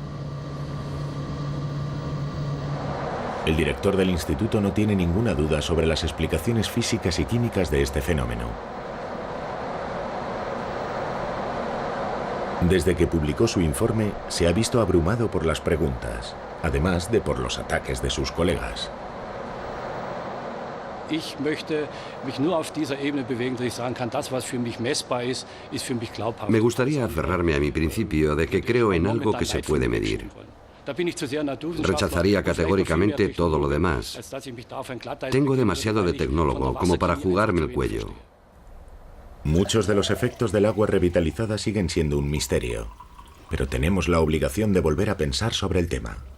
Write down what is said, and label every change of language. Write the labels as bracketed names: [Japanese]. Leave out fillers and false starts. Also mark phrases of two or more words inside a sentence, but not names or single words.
[Spanish] El director del instituto no tiene ninguna duda sobre las explicaciones físicas y químicas de este fenómeno. Desde que publicó su informe, se ha visto abrumado por las preguntas, además de por los ataques de sus colegas. [German] Ich möchte mich nur auf dieser Ebene bewegen, dass ich sagen kann, das, was für mich messbar ist für mich glaubhaft. [Spanish] Me gustaría aferrarme a mi principio de que creo en algo que se puede medir. Rechazaría categóricamente todo lo demás. Tengo demasiado de tecnólogo como para jugarme el cuello. Muchos de los efectos del agua revitalizada siguen siendo un misterio, pero tenemos la obligación de volver a pensar sobre el tema.